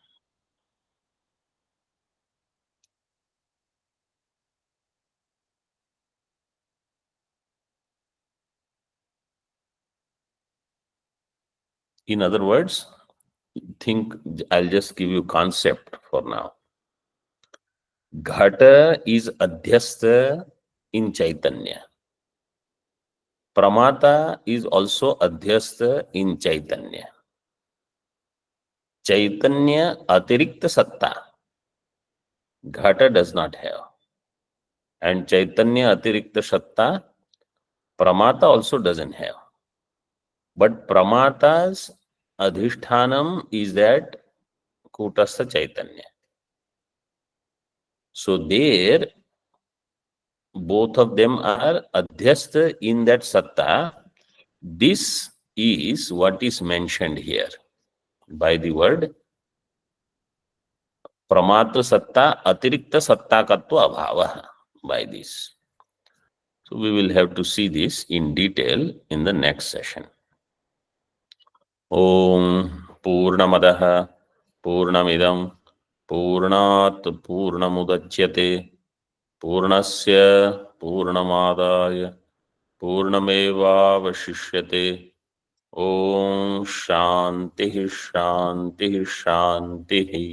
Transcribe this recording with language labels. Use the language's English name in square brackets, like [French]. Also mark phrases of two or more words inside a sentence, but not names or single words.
[English] In other words, think, I'll just give you concept for now. Ghata is adhyastha in Chaitanya. Pramata is also adhyastha in Chaitanya. [Sanskrit] Chaitanya atirikta satta, [English] Ghata does not have. And [Sanskrit] Chaitanya Atirikta Satta, [English] Pramata also doesn't have. But Pramata's Adhishthanam is that [Sanskrit] Kutastha Chaitanya. [English] So there, both of them are Adhyastha in that Satta. This is what is mentioned here by the word [Sanskrit] Pramatra Satta Atirikta Satta Katva Abhava, [English] by this. So we will have to see this in detail in the next session. [Sanskrit] Om Purnamadaha Purnamidam Purnat Purnamudachyate Purnasya Purnamadaya Purnamevavashishyate. Om Shanti Shanti Shanti.